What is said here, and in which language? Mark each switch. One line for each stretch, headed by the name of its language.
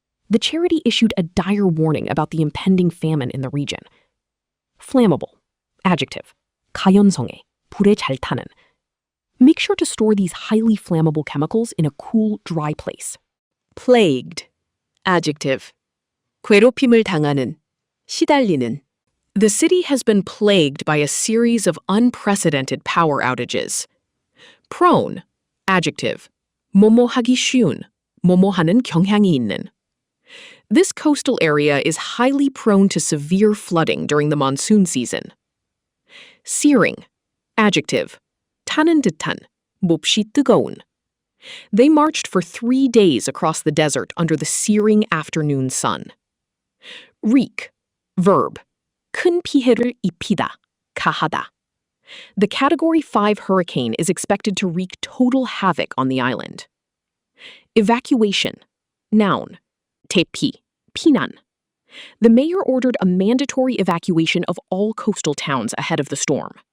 English: The charity issued a dire warning about the impending famine in the region. Flammable. Adjective.
Korean: 가연성애, 불에 잘 타는.
English: Make sure to store these highly flammable chemicals in a cool, dry place. Plagued. Adjective.
Korean: 괴롭힘을 당하는, 시달리는.
English: The city has been plagued by a series of unprecedented power outages. Prone. Adjective.
Korean: 뭐뭐 하기 쉬운, 뭐뭐 하는 경향이 있는.
English: This coastal area is highly prone to severe flooding during the monsoon season. Searing. Adjective.
Korean: 타는 듯한, 몹시 뜨거운.
English: They marched for 3 days across the desert under the searing afternoon sun. Wreak. Verb.
Korean: 큰 피해를 입히다, 가하다.
English: The Category 5 hurricane is expected to wreak total havoc on the island. Evacuation. Noun.
Korean: 대피, 피난.
English: The mayor ordered a mandatory evacuation of all coastal towns ahead of the storm.